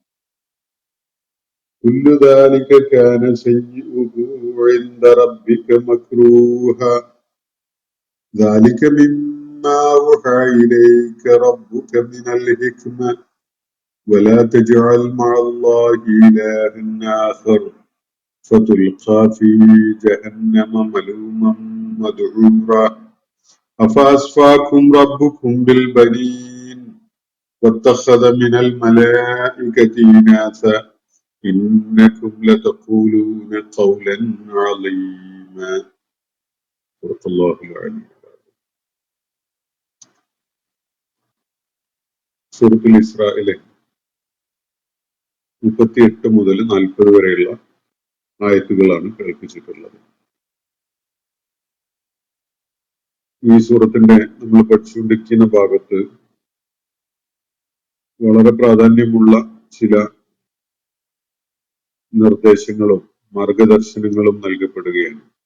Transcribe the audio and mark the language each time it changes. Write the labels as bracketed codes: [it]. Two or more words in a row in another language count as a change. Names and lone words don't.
[ar] كل ذلك كان سيئه عند ربك مكروها. ذلك مما أوحى إليك ربك من الحكمة. ولا تجعل مع الله إلها آخر فتلقى في جهنم ملوما مدحورا. أفأصفاكم ربكم بالبنين واتخذ من الملائكة إناثا إنكم لتقولون قولا عظيما. صدق الله العلي. [ml] സൂറത്തുൽ ഇസ്രായിലെ 38 മുതൽ 40 വരെയുള്ള ആയത്തുകളാണ് കേൾപ്പിച്ചിട്ടുള്ളത്. ഈ സൂറത്തിന്റെ നമ്മൾ പഠിച്ചുകൊണ്ടിരിക്കുന്ന ഭാഗത്ത് വളരെ പ്രാധാന്യമുള്ള ചില നിർദ്ദേശങ്ങളും മാർഗദർശനങ്ങളും നൽകപ്പെടുകയാണ്.